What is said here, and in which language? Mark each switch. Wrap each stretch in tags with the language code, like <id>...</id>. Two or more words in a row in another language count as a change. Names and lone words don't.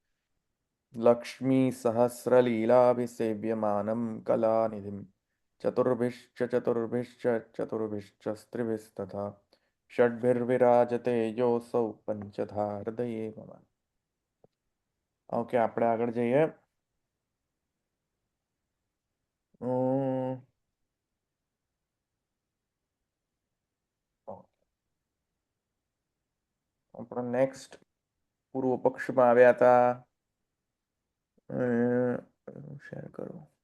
<sa>लक्ष्मीसहस्रलीलाभिसेव्यमानं कलानिधिं चतुर्भिश्च चतुर्भिश्च स्त्रिभिस्तथा षड्भिर्विराजते योऽसौ पंचधा हृदये मम।</sa> <gu>ओके, આપણે આગળ જઈએ। આપણે નેક્સ્ટ પૂર્વ પક્ષમાં આવ્યા હતા। શેર કરો।</gu>